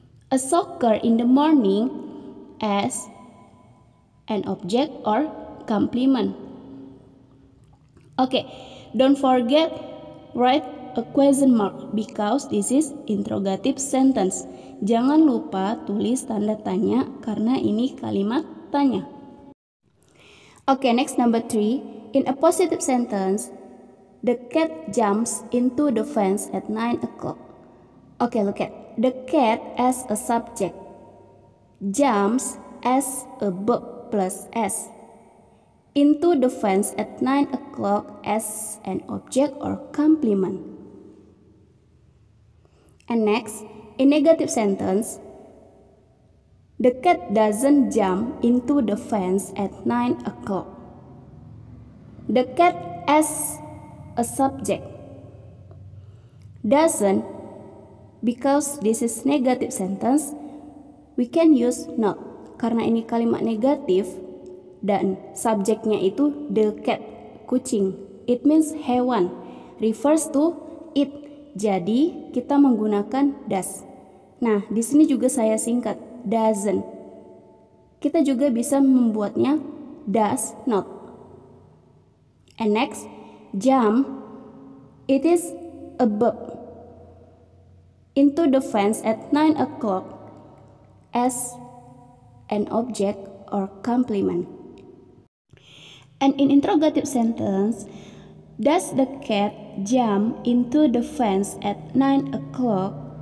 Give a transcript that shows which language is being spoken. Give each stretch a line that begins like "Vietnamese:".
English: A soccer in the morning as an object or complement. Okay, don't forget write a question mark because this is interrogative sentence.
Indonesian: Jangan lupa tulis tanda tanya karena ini kalimat tanya.
English: Okay, next number 3. In a positive sentence, the cat jumps into the fence at 9 o'clock. Okay, look at the cat as a subject, jumps as a verb plus S, into the fence at 9 o'clock as an object or complement. And next, in negative sentence, the cat doesn't jump into the fence at 9 o'clock. The cat as a subject, doesn't because this is negative sentence, we can use not.
Indonesian: Karena ini kalimat negatif dan subjeknya itu the cat, kucing.
English: It means
Indonesian: hewan,
English: refers to it.
Indonesian: Jadi kita menggunakan does. Nah, di sini juga saya singkat doesn't. Kita juga bisa membuatnya does not.
English: And next, jump It is a bump into the fence at 9 o'clock as an object or complement. And in interrogative sentence, does the cat jump into the fence at 9 o'clock?